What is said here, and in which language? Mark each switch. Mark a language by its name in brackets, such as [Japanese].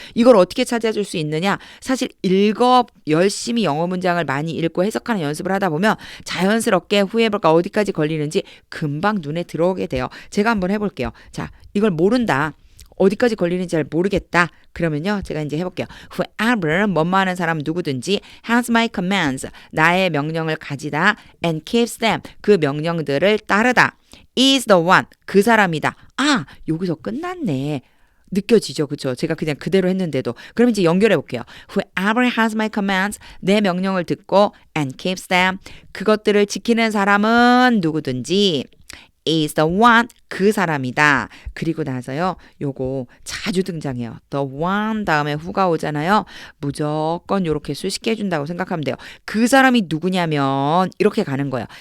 [Korean] 이걸 어떻게 찾아줄 수 있느냐? 사실 열심히 영어 문장을 많이 읽고 해석하는 연습을 하다 보면 자연스럽게 whoever가 어디까지 걸리는지 금방 눈에 들어오게 돼요. 제가 한번 해볼게요. 자, 이걸 모른다. 어디까지 걸리는지 잘 모르겠다. 그러면요. 제가 이제 해볼게요. [English] Whoever, [Korean] 뭐뭐 하는 사람 누구든지 [English] has my commands, [Korean] 나의 명령을 가지다 [English] and keeps them, [Korean] 그 명령들을 따르다. [English] is the one, [Korean] 그 사람이다. 여기서 끝났네. 느껴지죠? 그쵸? 제가 그냥 그대로 했는데도. 그럼 이제 연결해 볼게요. [English] Whoever has my commands, [Korean] 내 명령을 듣고 [English] and keeps them, [Korean] 그것들을 지키는 사람은 누구든지 [English] is the one, [Korean] 그 사람이다. 그리고 나서요, 요거 자주 등장해요. the one 다음에 who가 오잖아요. 무조건 요렇게 수식해 준다고 생각하면 돼요. 그 사람이 누구냐면 이렇게 가는 거예요.